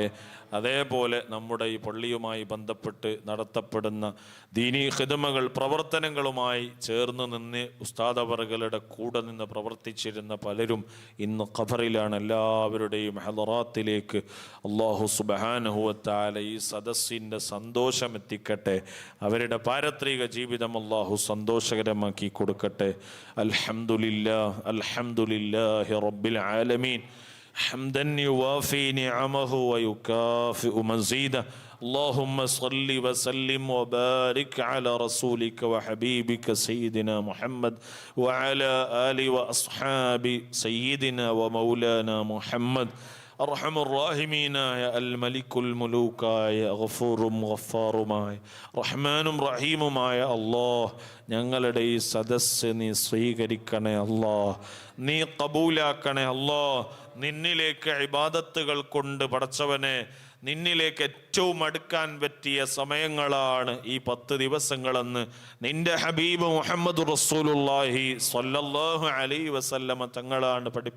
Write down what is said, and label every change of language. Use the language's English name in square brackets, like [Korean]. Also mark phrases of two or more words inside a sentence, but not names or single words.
[Malayalam] അതേപോലെ നമ്മുടെ ഈ പള്ളിയുമായി ബന്ധപ്പെട്ട് നടത്തപ്പെടുന്ന ദീനീ ഖിദ്മകൾ പ്രവർത്തനങ്ങളുമായി ചേർന്ന് നിന്ന് ഉസ്താദ് അവറുകളുടെ കൂടെ നിന്ന് പ്രവർത്തിച്ചിരുന്ന പലരും ഇന്ന് ഖബറിലാണ്. എല്ലാവരുടെയും ഹളറാത്തിലേക്ക് [Arabic] الله سبحانه وتعالى [Malayalam] ഈ സദസ്സിൻ്റെ സന്തോഷം എത്തിക്കട്ടെ. അവരുടെ പാരത്രിക ജീവിതം അള്ളാഹു സന്തോഷകരമാക്കി കൊടുക്കട്ടെ. [Arabic] الحمد لله الحمد لله رب العالمين حمدا يوافي نعمه ويكافئ مزيده اللهم صل وسلم وبارك على رسولك وحبيبك سيدنا محمد وعلى آله وأصحاب سيدنا ومولانا محمد أرحم الراحمين يا الملك الملوك يا غفور غفار رحمن رحيم يا الله [Malayalam] ഞങ്ങളുടെ ഈ സദസ്സ് നീ സ്വീകരിക്കണേ അല്ലാ, നീ കബൂലാക്കണേ അല്ലാ. നിന്നിലേക്ക് ഇബാദത്തുകൾ കൊണ്ട് പടച്ചവനെ നിന്നിലേക്ക് ഏറ്റവും അടുക്കാൻ പറ്റിയ സമയങ്ങളാണ് ഈ 10 ദിവസങ്ങളെന്ന് നിന്റെ ഹബീബ് [Arabic] محمد رسول الله صلى الله عليه وسلم [Malayalam] തങ്ങളാണ്